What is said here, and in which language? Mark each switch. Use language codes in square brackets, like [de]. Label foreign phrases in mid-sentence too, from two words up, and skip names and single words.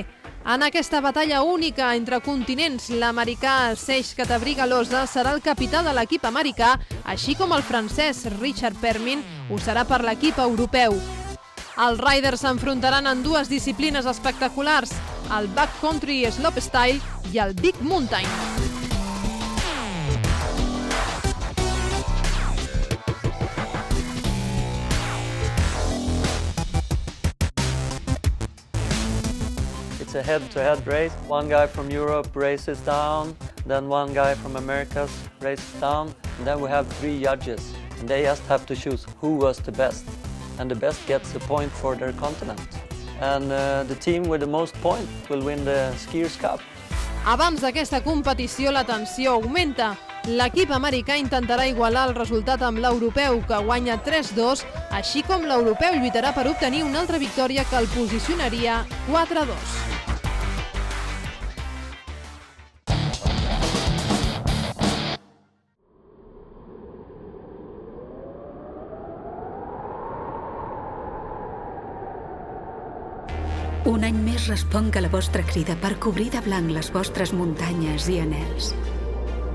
[ca] En aquesta batalla única entre continents, l'americà Seix Catabrigalosa serà el capità de l'equip americà, així com el francès Richard Permin ho serà per l'equip europeu. Els riders s'enfrontaran en 2 disciplines espectaculars, el [en] backcountry slopestyle [ca] i el [en] big mountain. It's a head-to-head race. One guy from Europe races down, then one guy from Americas races down, and then we have 3 judges. And they just have to choose who was the best, and the best gets a point for their continent. And the team with the most points will win the Skiers Cup. [ca] Abans d'aquesta competició, la tensió augmenta. L'equip americà intentarà igualar el resultat amb l'europeu, que guanya 3-2, així com l'europeu lluitarà per obtenir una altra victòria que el posicionaria 4-2. Un any més responc a la vostra crida per cobrir de blanc les vostres muntanyes i anels.